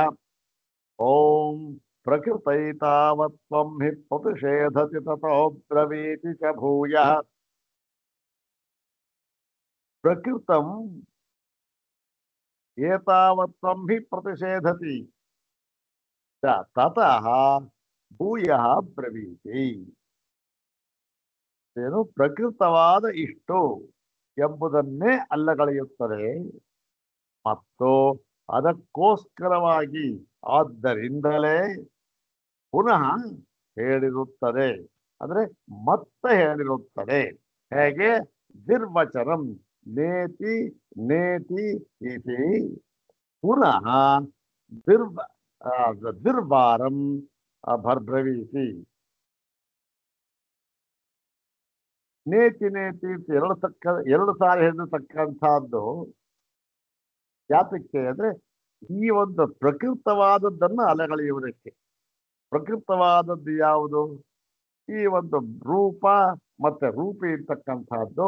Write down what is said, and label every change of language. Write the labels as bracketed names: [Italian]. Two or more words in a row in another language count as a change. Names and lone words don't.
[Sanskrit] ॐ प्रकृतैतावत्त्वं हि प्रतिषेधति ततो ब्रवीति च भूयः। प्रकृतम् एतावत्त्वं हि प्रतिषेधति च ततः ಭೂಯಃ ಬ್ರವೀತಿ. [Kannada] ಏನು ಪ್ರಕೃತವಾದ ಇಷ್ಟು ಎಂಬುದನ್ನೇ ಅಲ್ಲಗಳೆಯುತ್ತದೆ ಮತ್ತು ಅದಕ್ಕೋಸ್ಕರವಾಗಿ ಆದ್ದರಿಂದಲೇ ಪುನಃ ಹೇಳಿರುತ್ತದೆ, ಅಂದ್ರೆ ಮತ್ತೆ ಹೇಳಿರುತ್ತದೆ. ಹೇಗೆ? [Sanskrit] ನಿರ್ವಚನಂ ನೇತಿ ನೇತಿ ಇತಿ ಪುನಃ ನಿರ್ವಾರಂ ಬ್ರವೀತಿ. ನೇತಿ ನೇತಿ [Kannada] ಎರಡು ಸಾರಿ ಹೇಳಿರ್ತಕ್ಕಂಥದ್ದು ಯಾತಕ್ಕೆ ಅಂದ್ರೆ ಈ ಒಂದು ಪ್ರಕೃತವಾದದ್ದನ್ನು ಅಲೆಗಳೆಯುವುದಕ್ಕೆ. ಪ್ರಕೃತವಾದದ್ದು ಯಾವುದು? ಈ ಒಂದು ರೂಪ ಮತ್ತೆ ರೂಪಿ ಇರ್ತಕ್ಕಂಥದ್ದು.